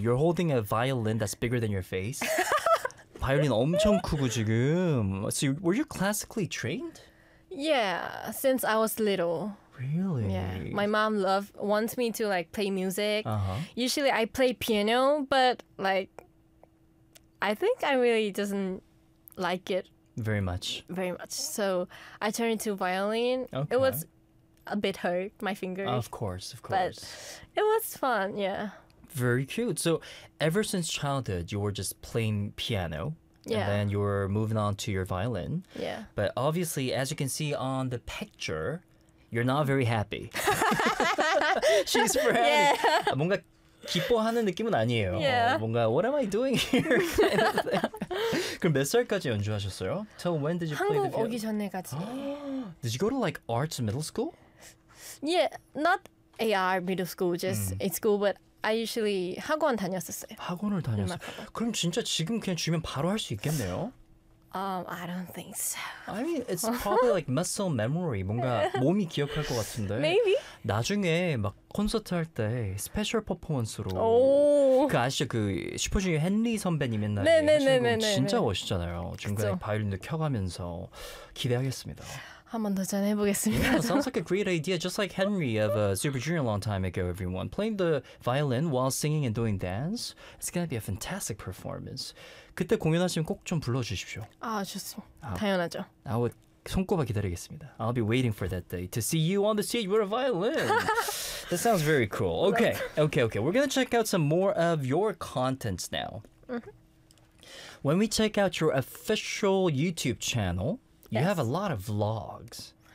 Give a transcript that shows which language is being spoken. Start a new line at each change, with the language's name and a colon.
English: You're holding a violin that's bigger than your face.
Korean: 바이올린 엄청 크고 지금.
English: So, were you classically trained? Yeah, since I was little. Really? Yeah. My mom wants me to like play music. Uh-huh. Usually I play piano, but like I think I really doesn't like it very much. Very much. So, I turned into violin. Okay. It was a bit hurt my fingers. Of course, of course. But it was fun, yeah. Very cute. So, ever since childhood you were just playing piano. Yeah. And then you're moving on to your violin. Yeah. But obviously, as you can see on the picture, you're not very happy. She's frowning. Yeah.
Korean: 뭔가 기뻐하는 느낌은 아니에요.
English: Yeah. 뭔가 what am I doing here?
Korean: 그럼 몇 살까지 연주하셨어요?
English: Till when did you play the
Korean: piano? 한국 오기 전에까지.
English: Did you go to like arts middle school? Yeah, not AR middle school, just a school, but I usually
Korean: 학원 다녔었어요. 학원을 다녔어요. 그럼 진짜 지금 그냥 주면 바로 할 수 있겠네요?
English: I don't think so. I mean, it's probably like muscle memory.
Korean: 뭔가 몸이 기억할 것 같은데.
English: Maybe.
Korean: 나중에 막 콘서트 할 때 스페셜 퍼포먼스로. 오. 그 아시죠? 그 슈퍼주니어 헨리 선배님 옛날에 네네네네네. 진짜 멋있잖아요. 중간에 바이올린도 켜가면서 기대하겠습니다. 한 번 도전해보겠습니다.
English: Yeah, sounds like a great idea. Just like Henry of Super Junior a long time ago, everyone. Playing the violin while singing and doing dance. It's going to be a fantastic performance.
Korean: 그때 공연하시면 꼭 좀 불러주십시오. 아, 좋습니다. 당연하죠. 아, 손꼽아 기다리겠습니다.
English: I'll be waiting for that day to see you on the stage with a violin. That sounds very cool. Okay, okay, okay. We're going to check out some more of your contents now. When we check out your official YouTube channel, you have a lot of vlogs.